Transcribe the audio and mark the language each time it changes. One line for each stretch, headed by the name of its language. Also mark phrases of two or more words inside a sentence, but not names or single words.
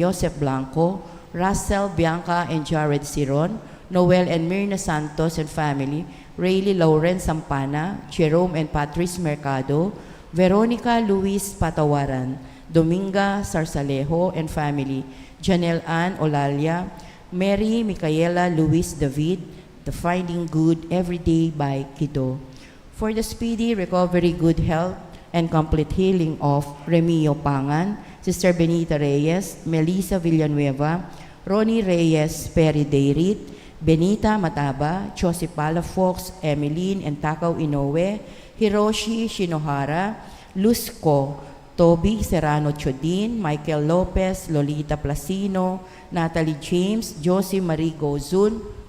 English: Joseph Blanco, Russell Bianca and Jared Siron, Noel and Mirna Santos and family, Rayleigh Lauren Sampana, Jerome and Patrice Mercado, Veronica Luis Patawaran, Dominga Sarsalejo and family, Janelle Ann Olalia, Mary Micaela Luis David, The Finding Good Every Day by Kido. For the speedy recovery, good health, and complete healing of Remio Pangan, Sister Benita Reyes, Melissa Villanueva, Ronnie Reyes, Perry Deirit, Benita Mataba, Josie Palafox, Emeline and Takaw Inoue, Hiroshi Shinohara, Luzco, Toby Serrano Chodin, Michael Lopez, Lolita Placino, Natalie James, Josie Marie Gozun,